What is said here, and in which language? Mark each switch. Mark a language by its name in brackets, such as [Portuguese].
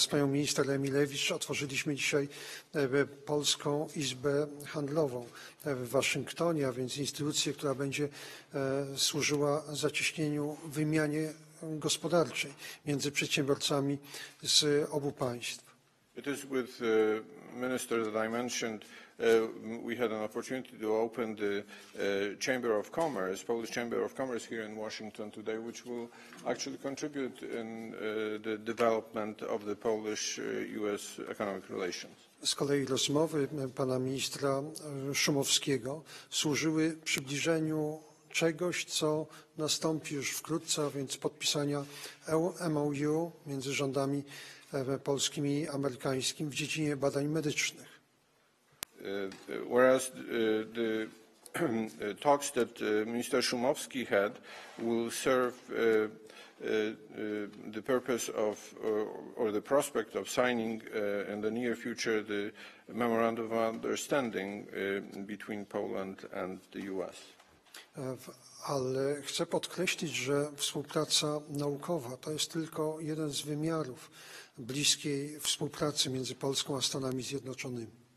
[Polish] z panią minister Emilewicz otworzyliśmy dzisiaj Polską Izbę Handlową w Waszyngtonie, a więc instytucję, która będzie służyła zacieśnieniu wymianie gospodarczej między przedsiębiorcami z obu państw. [English] It is with the minister that I mentioned. We had an opportunity to open the Chamber of Commerce, Polish Chamber of Commerce here in Washington today, which will actually contribute in the development of the Polish-US economic relations. [Polish] Z kolei rozmowy pana ministra Szumowskiego służyły przybliżeniu czegoś, co nastąpi już wkrótce, a więc podpisania MOU między rządami polskim i amerykańskim w dziedzinie badań medycznych. [English] Whereas the talks that Minister Szumowski had will serve the purpose of or the prospect of signing in the near future the memorandum of understanding between Poland and the US. [Polish] Ale chcę podkreślić, że współpraca naukowa to jest tylko jeden z wymiarów bliskiej współpracy między Polską a Stanami Zjednoczonymi.